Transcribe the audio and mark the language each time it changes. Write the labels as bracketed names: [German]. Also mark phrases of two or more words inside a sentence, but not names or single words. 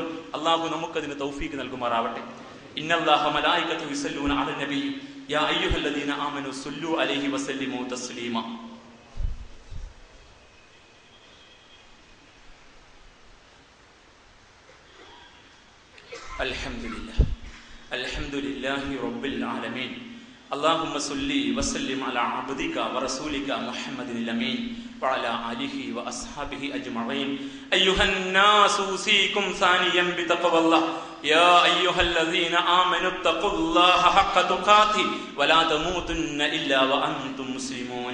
[Malayalam] അള്ളാഹു നമുക്കതിന് തൗഫീക്ക് നൽകുമാറാവട്ടെ. [Arabic] إن الله وملائكته يصلون على النبي يا أيها الذين آمنوا صلوا عليه وسلموا تسليما. الحمد لله الحمد لله رب العالمين. اللهم صل وسلم على عبدك ورسولك محمد الأمين وعلى آله وأصحابه أجمعين. أيها الناس أوصيكم ثانيا بتقوى الله يا أيها الذين آمنوا اتقوا الله حق تقاته ولا تموتن إلا وأنتم مسلمون.